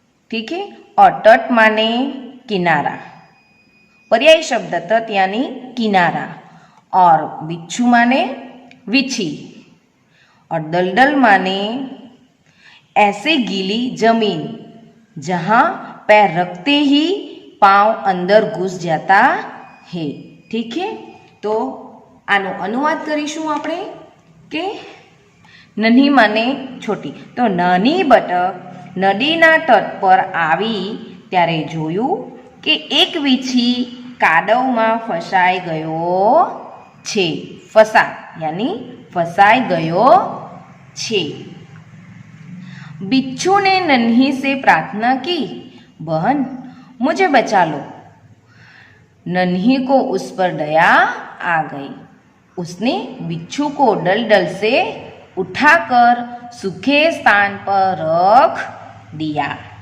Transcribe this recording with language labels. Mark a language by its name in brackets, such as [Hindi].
[Hindi] ठीक है, और तट माने किनारा, पर्यायी शब्द तट यानी किनारा, और बिच्छू माने विछी, और दलदल माने ऐसे गीली जमीन जहां पैर रखते ही पांव अंदर घुस जाता है। ठीक है, तो [Gujarati] આનો અનુવાદ કરીશું આપણે કે નન્હી માને છોટી। તો નાની બતક નદીના તટ પર આવી ત્યારે જોયું કે એક વીછી કાદવમાં ફસાઈ ગયો છે। ફસા यानी ફસાઈ ગયો છે। [Hindi] बिच्छू ने नन्ही से प्रार्थना की, बहन मुझे बचा लो। नन्ही को उस पर दया आ गई। उसने बिच्छू को दलदल से उठाकर सूखे स्थान पर रख दिया।